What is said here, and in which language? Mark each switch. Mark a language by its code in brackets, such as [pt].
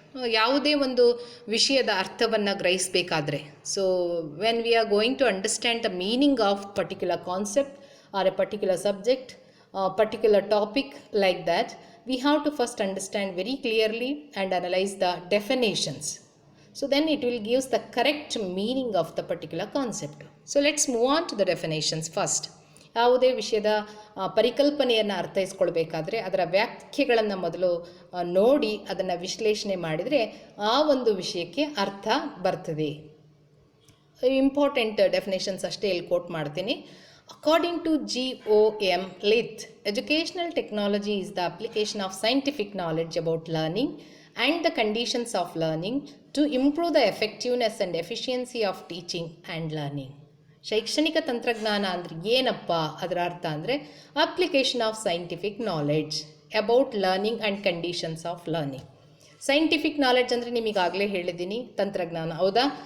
[kn] ಯಾವುದೇ ಒಂದು ವಿಷಯದ ಅರ್ಥವನ್ನು ಗ್ರಹಿಸಬೇಕಾದ್ರೆ, [en] So when we are going to understand the meaning of particular concept or a particular subject, particular topic like that, we have to first understand very clearly and analyze the definitions. So then it will give the correct meaning of the particular concept. So let's move on to the definitions first. [kn] ಯಾವುದೇ ವಿಷಯದ ಪರಿಕಲ್ಪನೆಯನ್ನು ಅರ್ಥೈಸ್ಕೊಳ್ಬೇಕಾದ್ರೆ ಅದರ ವ್ಯಾಖ್ಯೆಗಳನ್ನು ಮೊದಲು ನೋಡಿ ಅದನ್ನು ವಿಶ್ಲೇಷಣೆ ಮಾಡಿದರೆ ಆ ಒಂದು ವಿಷಯಕ್ಕೆ ಅರ್ಥ ಬರ್ತದೆ. ಇಂಪಾರ್ಟೆಂಟ್ ಡೆಫಿನೇಷನ್ಸ್ ಅಷ್ಟೇ ಇಲ್ಲಿ ಕೋಟ್ ಮಾಡ್ತೀನಿ. [en] According to GOM Lith, educational technology is the application of scientific knowledge about learning and the conditions of learning to improve the effectiveness and efficiency of teaching and learning. [kn] ಶೈಕ್ಷಣಿಕ ತಂತ್ರಜ್ಞಾನ ಅಂದರೆ ಏನಪ್ಪ? ಅದರ ಅರ್ಥ ಅಂದರೆ [en] Application of scientific knowledge about learning and conditions of learning. [kn] Scientific knowledge ಅಂದರೆ ನಿಮಗಾಗಲೇ ಹೇಳಿದ್ದೀನಿ ತಂತ್ರಜ್ಞಾನ, ಹೌದಾ?